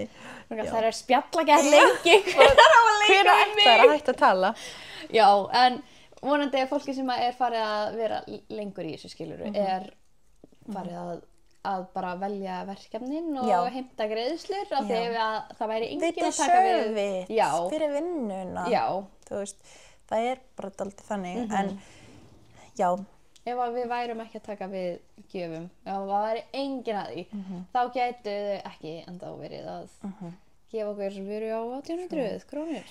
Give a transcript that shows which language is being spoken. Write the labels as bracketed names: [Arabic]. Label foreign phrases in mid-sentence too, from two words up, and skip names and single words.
[Icelandic] Það er spjallagerð lengi. Hver ætlar að hætta að tala? Já, en vonandi fólki sem er farið að vera lengur í þessu, skiluru, er farið að bara velja verkefnin og heimta greiðslur af því að það væri enginn að taka við. [English] They deserve it [Icelandic] fyrir vinnuna. Já. Þú veist, það er bara dálítið þannig, en já. Ef við værum ekki að taka við gjöfum, ef það væri enginn að því, þá gætu þau ekki enda verið að gefa okkur vöru á 1800 krónur.